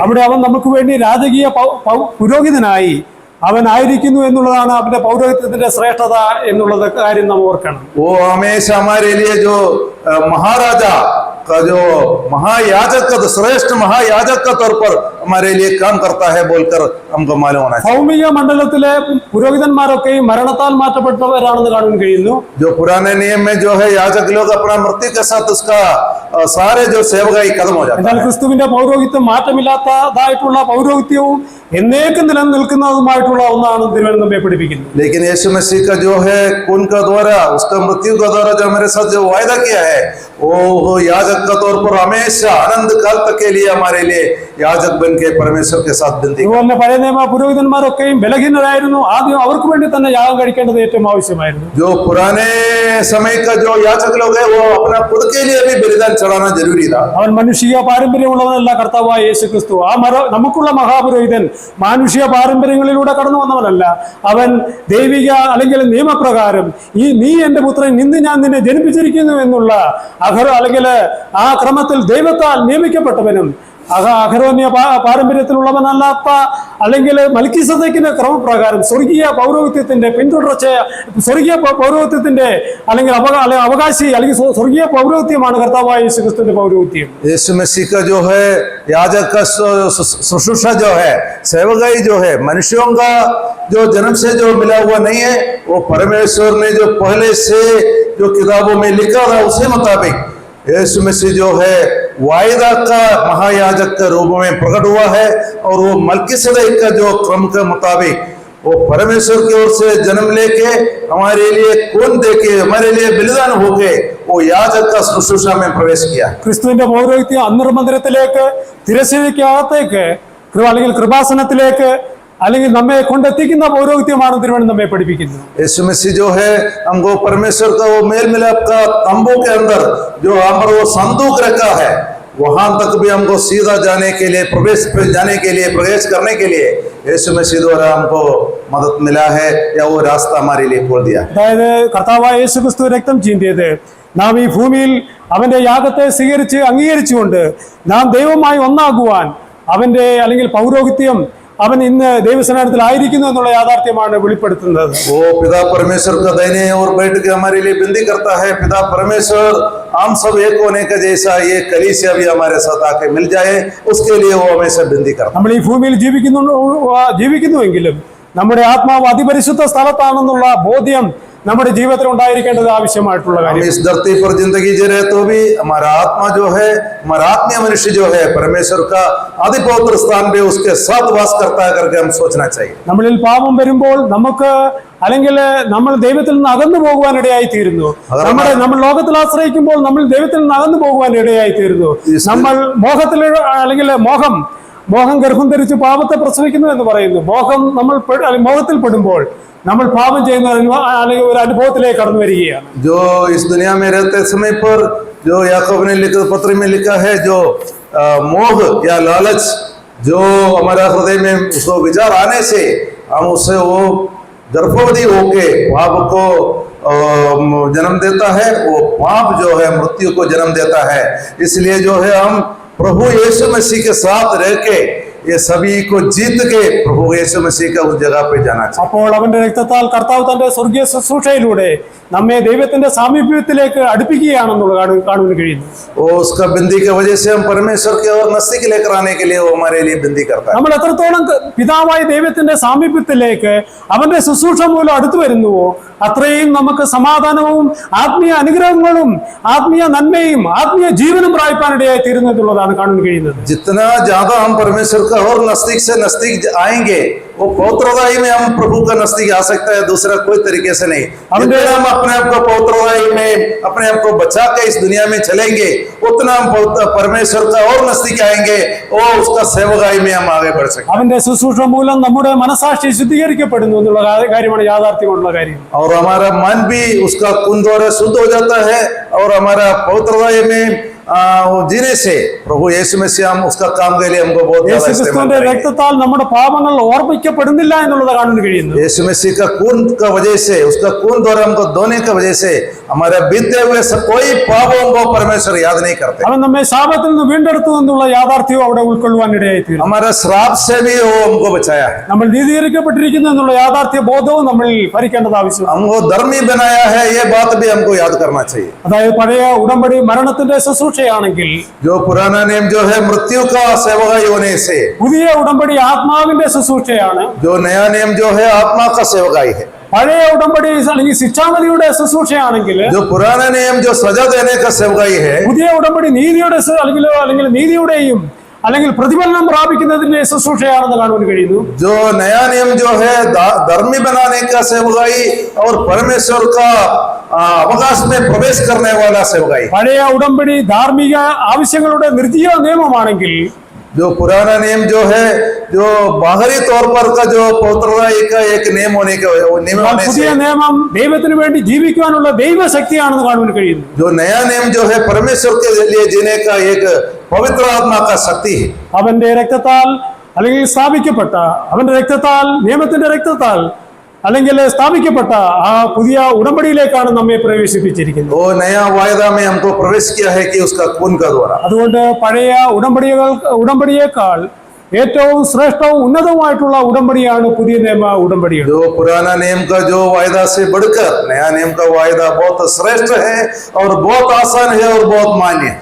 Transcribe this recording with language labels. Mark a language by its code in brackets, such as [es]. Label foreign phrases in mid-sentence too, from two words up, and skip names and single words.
[ml] അവിടെ അവൻ നമുക്ക് വേണ്ടി രാജകീയ പുരോഹിതനായി അവൻ ആയിരിക്കുന്നു എന്നുള്ളതാണ് അവന്റെ പൗരോഹിത്യത്തിന്റെ ശ്രേഷ്ഠത എന്നുള്ളത് കാര്യം നാം ഓർക്കണം. [hi] वो हमेशा हमारे लिए जो महाराजा का जो महायाजक का श्रेष्ठ महायाजक का तौर पर हमारे लिए काम करता है बोलकर हमको मालूम होना चाहिए. [ml] ഭൗമിക മണ്ഡലത്തിലെ പുരോഹിതന്മാരൊക്കെയും മരണത്താൽ മാറ്റപ്പെട്ടവരാണെന്ന് കാണാൻ കഴിയുന്നു. [hi] जो पुराने नियम में जो है याजक लोग अपना मृत्यु के साथ उसका सारे जो सेवकाई खत्म हो जाता [ml] എന്നാൽ [hi] है. [ml] ക്രിസ്തുവിന്റെ പൗരോഹിത്യം മാറ്റമില്ലാത്തതായിട്ടുള്ള പൗരോഹിത്യവും എന്നേക്കും നിലനിൽക്കുന്നതുമായിട്ടുള്ള ഒന്നാണ് തിരുവചനം നമ്മെ പഠിപ്പിക്കുന്നത്. [hi] लेकिन यीशु मसीह का जो है खून का द्वारा उसका मृत्यु का द्वारा जो हमारे साथ जो वायदा किया है वो याजक का तौर पर हमेशा अनंत काल तक के लिए हमारे लिए याजक बन के परमेश्वर के साथ विनती. [ml] അതുപോലെ പഴയ നിയമ പുരോഹിതന്മാരൊക്കെയും ബലഹീനരായിരുന്നു. ആദ്യം അവർക്ക് വേണ്ടി തന്നെ യാഗം കഴിക്കേണ്ടത് ഏറ്റവും ആവശ്യമായിരുന്നു. [hi] जो पुराने समय का जो याजक लोग है वो अपना खुद के लिए भी बलिदान चढ़ाना जरूरी था. [ml] അവൻ മനുഷ്യ പാരമ്പര്യമുള്ളവനല്ല കർത്താവായ യേശു ക്രിസ്തു. നമുക്കുള്ള മഹാപുരോഹിതൻ മാനുഷിക പാരമ്പര്യങ്ങളിലൂടെ കടന്നു വന്നവനല്ല. അവൻ ദൈവിക അല്ലെങ്കിൽ നിയമപ്രകാരം നീ എന്റെ പുത്രൻ ഇന്ന് ഞാൻ നിന്നെ ജനിപ്പിച്ചിരിക്കുന്നു എന്നുള്ള അല്ലെങ്കിൽ ആ ക്രമത്തിൽ ദൈവത്താൽ നിയമിക്കപ്പെട്ടവനും അഹരോന്യ പാരമ്പര്യത്തിലുള്ളവനല്ലാത്ത അല്ലെങ്കിൽ മൽക്കീസദേക്കിന്റെ ക്രമപ്രകാരം സ്വർഗീയ പൗരോഹിത്യത്തിന്റെ പിന്തുടർച്ച സ്വർഗീയ പൗരോഹിത്യത്തിന്റെ അല്ലെങ്കിൽ അവകാശി അല്ലെങ്കിൽ സ്വർഗീയ പൗരോഹിത്യമാണ് കർത്താവായ യേശു ക്രിസ്തുവിന്റെ പൗരോഹിത്യം. [hi] यीशु मसीह का जो है याजक का शुश्रूषा जो है सेवकाई जो है मनुष्यों का जो जन्म से जो मिला हुआ नहीं है, वो परमेश्वर ने जो पहले से जो किताबों में लिखा था उसी मुताबिक यीशु मसीह जो है वायदा का महायाजक के रूप में प्रकट हुआ है. और वो मल्कीसदेक का जो क्रम के मुताबिक वो परमेश्वर की ओर से जन्म लेके हमारे लिए खून देके हमारे लिए बलिदान होके वो याजक का शुश्रूषा में प्रवेश किया. [ml] ക്രിസ്തുവിന്റെ പൗരോഹിത്യം അന്തർമന്ദിരത്തിലേക്ക് തിരശ്ശീലയ്ക്കകത്തേക്ക് അല്ലെങ്കിൽ കൃപാസനത്തിലേക്ക് അല്ലെങ്കിൽ നമ്മെ കൊണ്ടെത്തിക്കുന്ന പൗരോഹിത്യമാണ് തിരുവചനം നമ്മെ പഠിപ്പിക്കുന്നത്. [hi] यीशु मसीह जो है हमको परमेश्वर का वो मेल मिलाप का तंबू के अंदर जो हम पर वो संदूक रखा है वहां तक भी हमको सीधा जाने के लिए प्रवेश करने के लिए यीशु मसीह द्वारा हमको मदद मिला है या वो रास्ता हमारे लिए खोल दिया. [ml] അതായത് കർത്താവായ യേശു ക്രിസ്തു രക്തം ചീന്തിയത് നാം ഈ ഭൂമിയിൽ അവന്റെ യാഗത്തെ സ്വീകരിച്ച് അംഗീകരിച്ചുകൊണ്ട് നാം ദൈവമായി ഒന്നാകുവാൻ അവന്റെ അല്ലെങ്കിൽ പൗരോഹിത്യം അവൻ ഇന്ന് ദൈവസന്നിധിയിൽ ആയിരിക്കുന്നു എന്നുള്ള യാഥാർത്ഥ്യമാണ് വെളിപ്പെടുത്തുന്നത്. [hi] वो पिता परमेश्वर का दाहिने और बैठ के हमारे लिए विनती करता है. पिता परमेश्वर हम सब एक होने का जैसा ये कलीसिया भी हमारे साथ आके मिल जाए उसके लिए वो हमेशा विनती करता है. [ml] നമ്മൾ ഈ ഭൂമിയിൽ ജീവിക്കുന്നുവെങ്കിലും നമ്മുടെ ആത്മാവ് അതിപരിശുദ്ധ സ്ഥലത്താണെന്നുള്ള ബോധ്യം നമ്മുടെ ജീവിതത്തിൽ ഉണ്ടായിരിക്കേണ്ടത് ആവശ്യമായിട്ടുള്ള കാര്യം. [hi] इस धरती पर जिंदगी जी रहे तो भी हमारा आत्मा जो है हमारा आत्मीय मनुष्य जो है परमेश्वर का आदि पवित्र स्थान पे उसके साथ वास करता है करके हम सोचना चाहिए. [ml] നമ്മളിൽ പാപം വരുമ്പോൾ നമുക്ക് അല്ലെങ്കിൽ നമ്മൾ ദൈവത്തിൽ നിന്ന് അകന്നു പോകുവാൻ ഇടയായി തീരുന്നു. നമ്മൾ ലോകത്തിൽ ആശ്രയിക്കുമ്പോൾ നമ്മൾ ദൈവത്തിൽ നിന്ന് അകന്നു പോകുവാൻ ഇടയായി തീരുന്നു. നമ്മൾ മോഹത്തിൽ അല്ലെങ്കിൽ മോഹം ഗർഭം ധരിച്ച് പാപത്തെ പ്രസവിക്കുന്നു എന്ന് പറയുന്നു. മോഹത്തിൽ പെടുമ്പോൾ നമ്മൾ പാപം ചെയ്യുന്ന അല്ലെങ്കിൽ ഒരു അനുഭവത്തിലേക്ക് കടന്നു വരികയാണ്. [hi] जो इस दुनिया में रहते समय पर जो याकूब ने पत्र में लिखा है जो मोह या लालच जो हमारा हृदय में उसको विचार आने से हम उससे वो गर्भवती होके पाप को जन्म देता है. वो पाप जो है मृत्यु को जन्म देता है. इसलिए जो है हम प्रभु यीशु मसीह के साथ रह के ये सभी को जीत के प्रभु यीशु मसीह का उस जगह पे जाना चाहिए। [ml] അപ്പോൾ അവന്റെ രക്തത്താൽ കർത്താവ് തന്റെ സ്വർഗീയ ശുശ്രൂഷയിലൂടെ നമ്മെ ദൈവത്തിന്റെ സാമീപ്യത്തിലേക്ക് അടുപ്പിക്കുകയാണെന്നുള്ളത് കാണുവാൻ കഴിയുന്നു. [hi] वो उसका बिंदी की वजह से हम परमेश्वर के और नजदीक लेकर आने के लिए वो हमारे लिए बिंदी करता है। [ml] നമ്മൾ എത്രത്തോളം പിതാവായ ദൈവത്തിന്റെ സാമീപ്യത്തിലേക്ക് അവന്റെ ശുശ്രൂഷ മൂലം അടുത്തു വരുന്നുവോ അത്രയും നമുക്ക് സമാധാനവും ആത്മീയ അനുഗ്രഹങ്ങളും ആത്മീയ നന്മയും ആത്മീയ ജീവനും പ്രാപിക്കാനിടയായി തീരുന്നു എന്നുള്ളതാണ് കാണാൻ കഴിയുന്നത്. [hi] जितना ज्यादा हम परमेश्वर का और नजदीक से नजदीक आएंगे वो पवित्रताई में हम प्रभु का नजदीक आ सकता है, दूसरा कोई तरीके से नहीं। जितना हम अपने आप को पवित्रताई में अपने आप को बचा के इस दुनिया में चलेंगे उतना हम परमेश्वर का और नजदीक आएंगे और उसका सेवकाई में हम आगे बढ़ सकते हैं। [ml] അവന്റെ ശുശ്രൂഷ മൂലം നമ്മുടെ മനസാക്ഷി ശുദ്ധീകരിക്കപ്പെടുന്നു എന്നുള്ള കാര്യമാണ് യാഥാർത്ഥ്യമുള്ള കാര്യം. [hi] और हमारा मन भी उसका खून द्वारा शुद्ध हो जाता है और हमारा पवित्रताई में वो जीने से प्रभु यीशु मसीह हम उसका काम के लिए हमको बहुत ज्यादा इस्तेमाल [ml] യേശുക്രിസ്തുവിന്റെ [hi] करेंगे। [ml] രക്തത്താൽ നമ്മുടെ പാപങ്ങൾ ഓർമ്മിക്കപ്പെടുന്നില്ല എന്നുള്ളത് കാണാൻ കഴിയുന്നു. [hi] यीशु मसीह का खून का वजह से उसका खून द्वारा हमको धोने का वजह से हमारे बीते हुए कोई पापों को परमेश्वर याद नहीं करते। [ml] അവൻ നമ്മെ ശാപത്തിൽ നിന്ന് വീണ്ടെടുത്തു എന്നുള്ള യാഥാർത്ഥ്യവും അവിടെ ഉൾക്കൊള്ളുവാൻ ഇടയായി തീരും. [hi] हमारा श्राप से भी वो हमको बचाया है। [ml] നമ്മൾ നീതീകരിക്കപ്പെട്ടിരിക്കുന്നു എന്നുള്ള യാഥാർത്ഥ്യ ബോധവും നമ്മൾ ഭരിക്കേണ്ടത് ആവശ്യമാണ്. [hi] हमको धर्मी बनाया है ये बात भी हमको याद करना चाहिए। [ml] അതായത് പഴയ ഉടമ്പടി മരണത്തിന്റെ ശുശ്രൂഷയാണെങ്കിൽ [hi] जो पुराना नियम जो है मृत्यु का सेवकाई होने से, [ml] പുതിയ ഉടമ്പടി ആത്മാവിന്റെ ശുശ്രൂഷയാണ്. [hi] जो नया नियम जो है आत्मा का सेवकाई है। [ml] പഴയ ഉടമ്പടി അല്ലെങ്കിൽ ശിക്ഷാവിധിയുടെ ശുശ്രൂഷയാണെങ്കിൽ [hi] जो पुराना नियम जो सजा देने का सेवकाई है, [ml] പുതിയ ഉടമ്പടി നീതിയുടെ അല്ലെങ്കിൽ നീതിയുടെയും അല്ലെങ്കിൽ പ്രതിഫലനം പ്രാപിക്കുന്നതിന്റെ ശുശ്രൂഷയാണെന്ന് കാണുവാൻ കഴിയുന്നു. [hi] जो नया नियम जो है धर्मी बनाने का सेवकाई और परमेश्वर का अवकाश में प्रवेश करने वाला सेवकाई। [ml] പഴയ ഉടമ്പടി ധാർമ്മിക ആവശ്യങ്ങളുടെ നിർജ്ജീവ നിയമമാണെങ്കിൽ [hi] जो पुराना नियम जो है जो बाहरी तौर पर का जो पवित्रताई का एक नियम होने का नियम होने [ml] പുതിയ [hi] से, [ml] നിയമം ദൈവത്തിന് വേണ്ടി ജീവിക്കുവാനുള്ള ദൈവശക്തിയാണെന്ന് കാണുവാൻ കഴിയുന്നു. [hi] जो नया नियम जो है परमेश्वर के लिए जीने का एक पवित्र आत्मा का शक्ति है। [ml] അവന്റെ രക്തത്താൽ അല്ലെങ്കിൽ സ്ഥാപിക്കപ്പെട്ട അവന്റെ രക്തത്താൽ നിയമത്തിന്റെ രക്തത്താൽ അല്ലെങ്കിൽ സ്ഥാപിക്കപ്പെട്ട ആ പുതിയ ഉടമ്പടിയിലേക്കാണ് നമ്മെ പ്രവേശിപ്പിച്ചിരിക്കുന്നത്. [hi] वो नया वायदा में हमको प्रवेश किया है कि उसका खून का द्वारा। [ml] അതുകൊണ്ട് പഴയ ഉടമ്പടിയേക്കാൾ ഏറ്റവും ശ്രേഷ്ഠവും ഉന്നതവുമായിട്ടുള്ള ഉടമ്പടിയാണ് പുതിയ നിയമ ഉടമ്പടിയാണ്. [hi] जो पुराना नियम का जो वायदा से बढ़कर नया नियम का वायदा बहुत श्रेष्ठ है और बहुत आसान है और बहुत मान्य है।